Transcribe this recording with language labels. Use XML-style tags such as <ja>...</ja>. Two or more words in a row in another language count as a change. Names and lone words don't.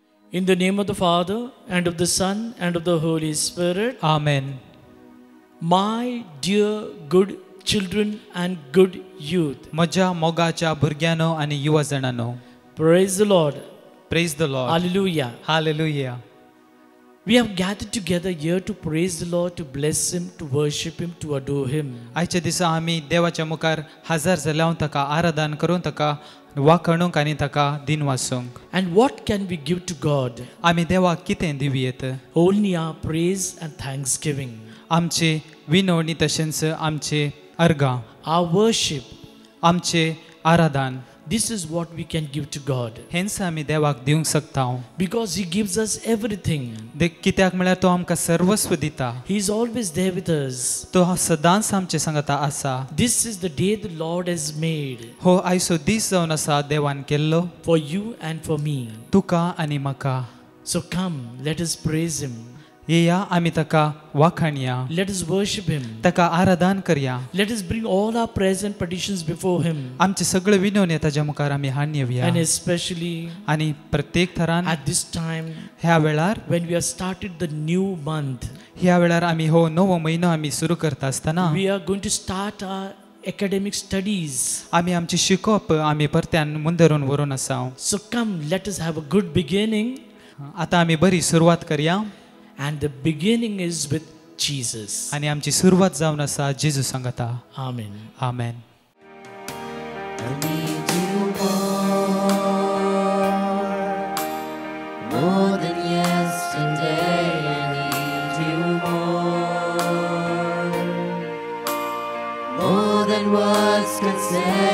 <en>In the name of the Father, and of the Son, and of the Holy Spirit. Amen. My dear good children and good youth.</en> <kok>म्हज्या मोगाच्या भुरग्यांनो आनी युवा जाणांनो.</kok> <en>Praise the Lord. Praise the Lord. Hallelujah. Hallelujah. We have gathered together here to praise the Lord, to bless Him, to worship Him, to adore Him.</en> <kok>आयच्या दिसा आमी देवाच्या मुखार हजर जाल्यार ताका आराधन करून ताका वाखणूंक आनी ताका दिन वासूंक.</kok> <en>And what can we give to God?</en> <kok>आमी देवाक कितें दिवयेत?</kok> <en>Only our praise and thanksgiving.</en> <kok>आमचे विनवणी तशेंच आमचे अर्गां,</kok> <en>Our worship.</en> <kok>आमचे आराधन.</kok> <en>This is what we can give to God.</en> <kok>हेंच आमी देवाक दिवंक शकता.</kok> <en>Because He gives us everything.</en> <kok>कित्याक म्हळ्यार तो आमकां सर्वस्व दिता.</kok> <en>He is always there with us.</en> <kok>तो सदांच आमचे सांगता आसा.</kok> <en>This is the day the Lord has made.</en> <kok>हो आयचो दीस जावन आसा देवान केल्लो.</kok> <en>For you and for me.</en> <kok>तुका आनी म्हाका.</kok> <en>So come, let us praise Him.</en> <kok>येया आमी ताका वाखणया.</kok> <en>Let us worship Him.</en> <kok>ताका आराधन करया.</kok> <en>Let us bring all our prayers and petitions before Him.</en> <kok>आमचे सगळे विनवणी ताच्या मुखार आमी हाडून येवया.</kok> <en>And especially</en> <kok>आनी प्रत्येक थरान</kok> <en>at this time</en> <kok>ह्या वेळार</kok> <en>when we have started the new month,</en> <kok>ह्या वेळार आमी हो नवो म्हयनो आमी सुरू करता आसतना</kok> <en>we are going to start our academic studies.</en> <kok>आमी आमचे शिकोवप आमी परत्यान मुंदरून व्हरून आसा.</kok> <en>So come, let us have a good beginning.</en> <kok>आतां आमी बरी सुरवात करया.</kok> <en>And the beginning is with Jesus.</en> <kok>आनी आमची सुरवात जावन आसा जेजू सांगता.</kok> <en>Amen.</en> <kok>आमेन.</kok> <en>I need you more than yesterday. I need you more than words can say.</en>